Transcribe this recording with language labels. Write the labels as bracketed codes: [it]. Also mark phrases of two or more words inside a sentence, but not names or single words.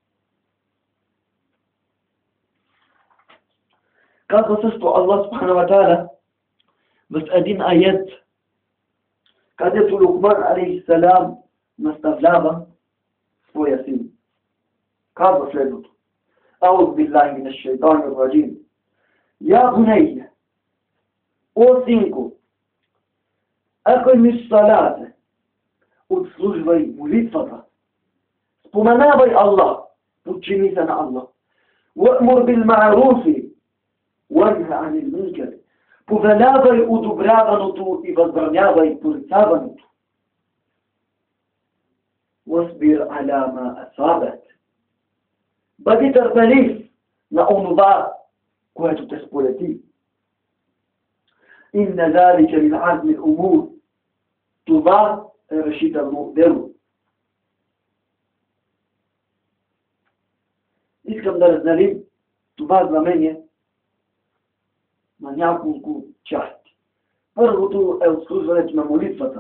[bg] Казва също Аллах [ar] سبحانه وتعالى [bg] в един аят, където Лукман алейхиссалам наставлява своя син. Казва следното. [ar] أعوذ بالله من الشيطان الرجيم. يا بني, [bg] о синко, [ar] أقم الصلاة, [bg] отслужвай молитвата, споменавай Аллах, подчини се на Аллах. [ar] وأمر بالمعروف, وَنْهَ عَنِ الْمُنْكَرِ. [bg] Повелявай одобряваното и възбранявай порицаваното. [ar] وَاصْبِرْ عَلَى مَا أَصَابَكَ. [bg] Бъди търпелив на онова, което те сполети. [ar] إِنَّ ذَلِكَ مِنْ عَزْمِ الْأُمُورِ. [bg] Това е решително дело. Искам да разделим това знамение на няколко части. Първото е обслужването на молитвата.